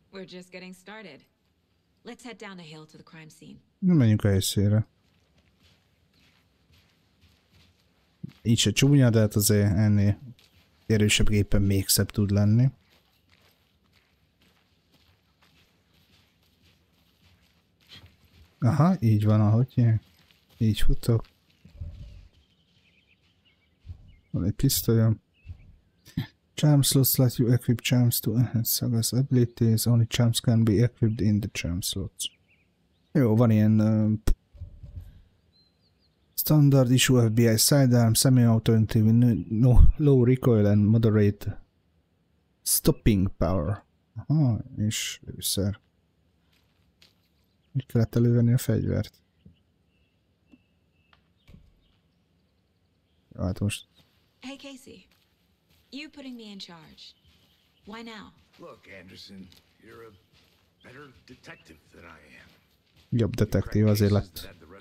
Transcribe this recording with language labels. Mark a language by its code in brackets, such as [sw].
[en] We're just getting started. Let's head down the hill to the crime scene. [hu] Na, menjünk a helyszínre. Így se csúnya, de hát azért ennél erősebb gépen még szebb tud lenni. Aha, így van, ahogy így futok. Van egy pisztolyom. [en] Charm slots let you equip charms to enhance Saga's abilities. Only charms can be equipped in the charm slots. [hu] Jó, van ilyen [en] standard issue FBI sidearm, semi-auto no low recoil and moderate stopping power. [hu] Aha, és lőszer. Úgy kellett elővenni a fegyvert. Jó, hát most... [en] Hey, Casey. You putting me in charge. Why now? Look, Anderson, you're a better detective than I am. [hu] Jobb detektív azért lett.